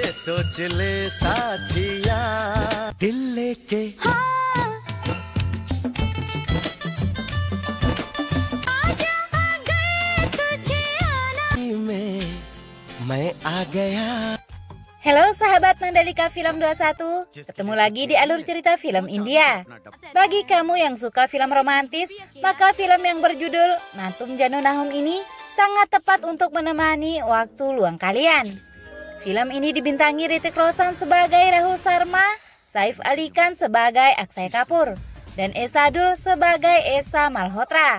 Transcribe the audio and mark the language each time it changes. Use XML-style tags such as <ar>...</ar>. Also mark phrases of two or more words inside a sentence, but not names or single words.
<hi>सोच ले साथिया दिल लेके मैं आ गया.</hi> <id>Halo sahabat Mandalika Film 21, ketemu lagi di alur cerita film India. Bagi kamu yang suka film romantis, maka film yang berjudul Natum Janu Nahum ini sangat tepat untuk menemani waktu luang kalian. Film ini dibintangi Hrithik Roshan sebagai Rahul Sharma, Saif Ali Khan sebagai Akshay Kapoor, dan Esa Dul sebagai Esa Malhotra.</id>